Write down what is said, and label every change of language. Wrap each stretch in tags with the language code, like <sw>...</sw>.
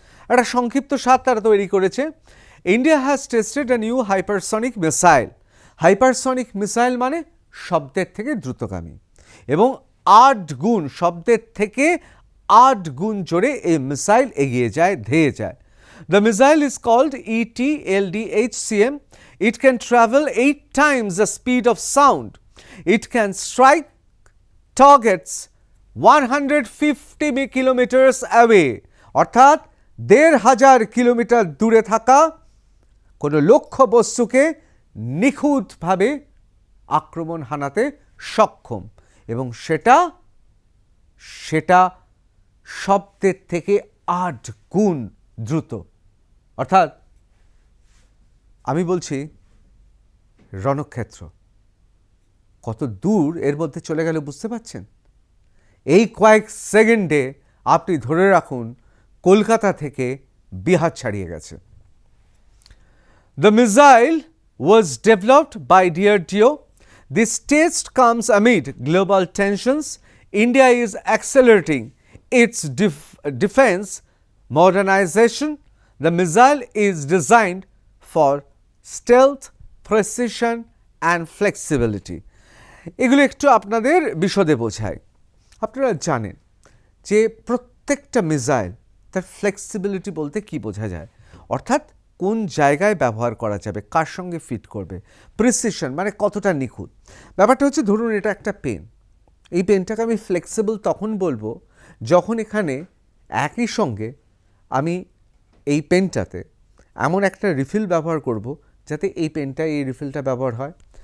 <bn>একটা সংক্ষিপ্ত সার তারা তৈরি করেছে।</bn> <en>India has tested a new hypersonic missile.</en> <bn>Hypersonic missile মানে শব্দের থেকে দ্রুতগামী, এবং 8 গুণ, শব্দের থেকে 8 গুণ জোরে এই মিসাইল এগিয়ে যায়, ধেয়ে যায়।</bn> <en>The missile is called ETLDHCM. It can travel 8 times the speed of sound. It can strike targets 150 kilometers away.</en> <bn>অর্থাৎ 1,500 কিলোমিটার দূরে থাকা কোনো লক্ষ্য বস্তুকে নিখুঁতভাবে আক্রমণ হানাতে সক্ষম, এবং সেটা শব্দের থেকে 8 গুণ দ্রুত। অর্থাৎ আমি বলছি রণক্ষেত্র কত দূর এর মধ্যে চলে গেল বুঝতে পারছেন? এই কয়েক সেকেন্ডে আপনি ধরে রাখুন কলকাতা থেকে বিহার ছাড়িয়ে গেছে।</bn> <en>The missile was developed by DRDO. This test comes amid global tensions. India is accelerating its defense modernization. The missile is designed for stealth, precision and flexibility.</en> <bn>এগুলো একটু আপনাদের বিশদে বোঝায়। আপনারা জানেন যে প্রত্যেকটা মিসাইল তার ফ্লেক্সিবিলিটি বলতে কি বোঝা যায়, অর্থাৎ কোন জায়গায় ব্যবহার করা যাবে, কার সঙ্গে ফিট করবে, প্রিসিশন মানে কতটা নিখুঁত। ব্যাপারটা হচ্ছে ধরুন এটা একটা পেন, এই পেনটাকে আমি ফ্লেক্সিবল তখন বলবো যখন এখানে একই সঙ্গে আমি এই পেনটাতে এমন একটা রিফিল ব্যবহার করব যাতে এই পেনটা এই রিফিলটা ব্যবহার হয়।</bn>